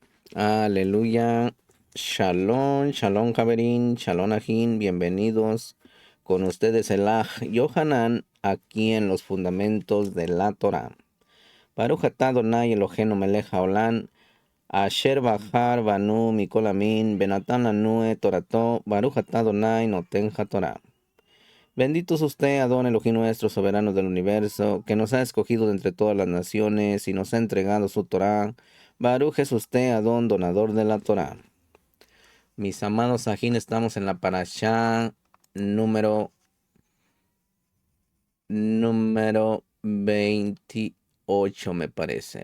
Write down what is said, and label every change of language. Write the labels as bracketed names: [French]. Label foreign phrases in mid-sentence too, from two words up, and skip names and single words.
[Spanish] Aleluya. [Hebrew] שלום, שלום, חברים, שלום, אחים. [Spanish] Bienvenidos con ustedes el Aj Yohanan aquí en los fundamentos de la Torah. [Hebrew] ברוך אתה אדוני אלוהינו מלך העולם, אשר בחר בנו מכל העמים, ונתן לנו את תורתו, ברוך אתה אדוני נותן התורה. [Spanish] Bendito es usted, Adón Elohim nuestro, soberano del universo, que nos ha escogido de entre todas las naciones y nos ha entregado su Torah. Baruch es usted, Adón, donador de la Torah. Mis amados Sajín, estamos en la parashá número 28, me parece.